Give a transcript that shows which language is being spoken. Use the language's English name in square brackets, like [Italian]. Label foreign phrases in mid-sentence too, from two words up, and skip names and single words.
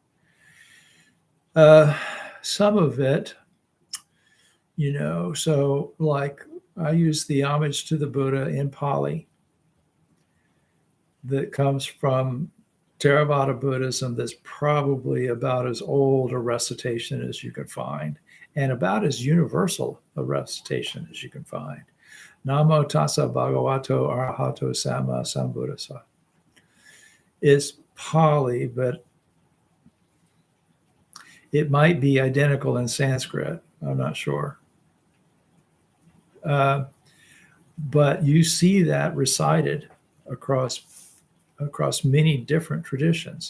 [English] Some of it, so like I use the homage to the Buddha in Pali that comes from Theravada Buddhism that's probably about as old a recitation as you can find and about as universal a recitation as you can find. [Pali] Namo tassa bhagavato arahato sama sambuddhassa. [English] It's Pali, but it might be identical in Sanskrit. I'm not sure. But you see that recited across many different traditions.